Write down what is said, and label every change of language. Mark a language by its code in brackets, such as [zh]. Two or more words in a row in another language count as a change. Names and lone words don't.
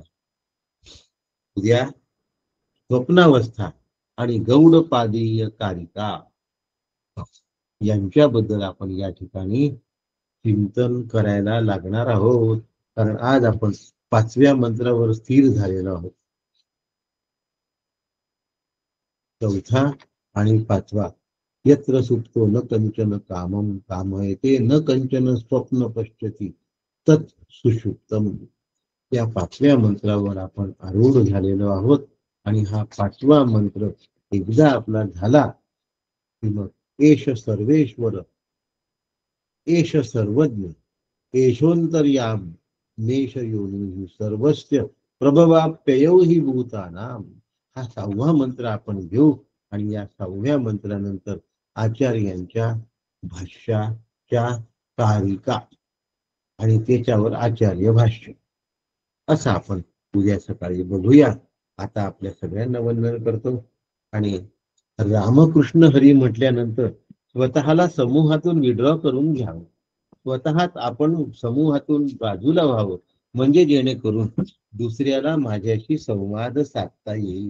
[mr] उद्या स्वप्नावस्था आणि गौडपादीय कारिका यांच्याबद्दल आपण या ठिकाणी चिंतन करायला लागणार आहोत, कारण आज आपण 5व्या मंत्रावर स्थिर झालेलो आहोत. [sa] 4था आणि 5वा, यत्र सुप्तो न कंचन कामम कामयते न कंचन स्वप्न पश्यति तत् सुषुप्तम. [mr] या 5व्या मंत्रावर आपण आरूढ झालेलो आहोत आणि हा 5वा मंत्र एकदा आपला झाला की मग [sa] एष सर्वेश्वर, एष सर्वज्ञ, एषोंतर्याम, मेष योनी सर्वस्य प्रभवाप्ययौ हि भूतानाम. [mr] हा 6वा मंत्र आपण घेऊ आणि या 6व्या मंत्रानंतर आचार्यांच्या भाष्याच्या कारिका आणि त्याच्यावर आचार्य भाष्य असं आपण उद्या सकाळी बघूया. आता आपल्या सगळ्यांना वंदन करतो आणि रामकृष्ण हरी म्हटल्यानंतर स्वतःला समूहातून विड्रॉ करून घ्यावं, स्वतःच आपण समूहातून बाजूला व्हावं, म्हणजे जेणेकरून दुसऱ्याला माझ्याशी संवाद साधता येईल.